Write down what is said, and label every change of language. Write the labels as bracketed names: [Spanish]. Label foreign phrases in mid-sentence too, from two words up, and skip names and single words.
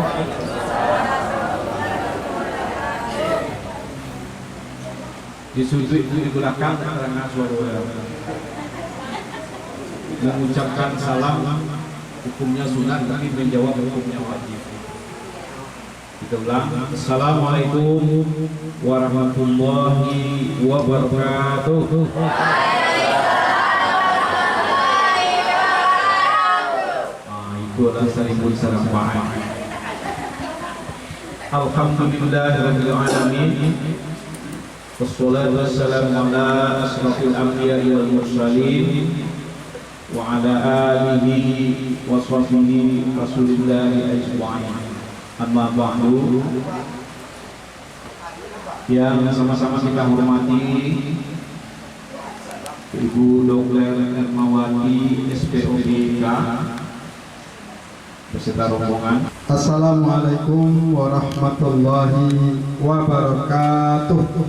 [Indonesian] Disujud di belakang karena suara mengucapkan salam hukumnya sunat tapi menjawab hukumnya wajib. Kita ulang. [Arabic] السلام عليكم ورحمة الله وبركاته. [Indonesian] Itu adalah seribu sarampaan. [Arabic] الحمد لله رب العالمين. والصلاة والسلام على أشرف الأنبياء والمرسلين وعلى آله وصحبه رسول الله أجمعين. أما بعد. [Indonesian] Yang sama-sama kita hormati Ibu Dr. Ermawati SPOPK beserta rombongan. [Arabic] السلام عليكم ورحمة الله وبركاته.